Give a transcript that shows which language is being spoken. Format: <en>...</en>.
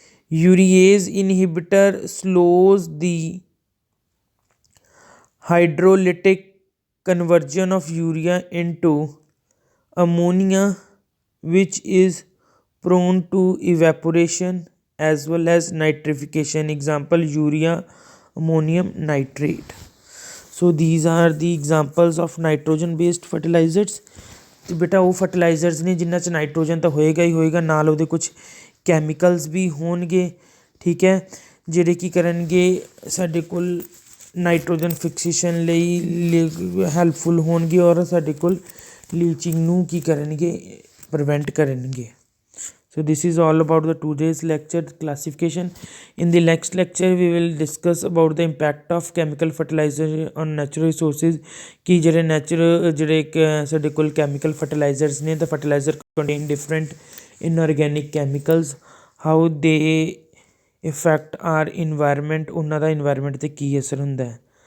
<en>Urease inhibitor slows the hydrolytic conversion of urea into ammonia, which is prone to evaporation as well as nitrification. Example urea ammonium nitrate. So these are the examples of nitrogen based fertilizers.</en> <pa>ਤੇ ਬੇਟਾ ਉਹ fertilisers ਨੇ ਜਿਨ੍ਹਾਂ 'ਚ nitrogen ਤਾਂ ਹੋਏਗਾ ਹੀ ਹੋਏਗਾ, ਨਾਲ ਉਹਦੇ ਕੁਛ ਕੈਮੀਕਲਸ ਵੀ ਹੋਣਗੇ, ਠੀਕ ਹੈ, ਜਿਹੜੇ ਕੀ ਕਰਨਗੇ ਸਾਡੇ ਕੋਲ ਨਾਈਟ੍ਰੋਜਨ ਫਿਕਸੇਸ਼ਨ ਲਈ ਹੈਲਪਫੁਲ ਹੋਣਗੇ ਔਰ ਸਾਡੇ ਕੋਲ ਲੀਚਿੰਗ ਨੂੰ ਕੀ ਕਰਨਗੇ, ਪ੍ਰੀਵੈਂਟ ਕਰਨਗੇ।</pa> <en>So this is all about the today's lecture classification. In the next lecture we will discuss about the impact of chemical fertilizer on natural resources,</en> <pa>ਕਿ ਜਿਹੜੇ ਸਾਡੇ ਕੋਲ</pa> <en>chemical fertilizers ਨੇ, the fertilizer contain different inorganic chemicals, how they affect our environment,</en> <pa>ਉਹਨਾਂ ਦਾ environment 'ਤੇ ਕੀ ਅਸਰ ਹੁੰਦਾ ਹੈ।</pa>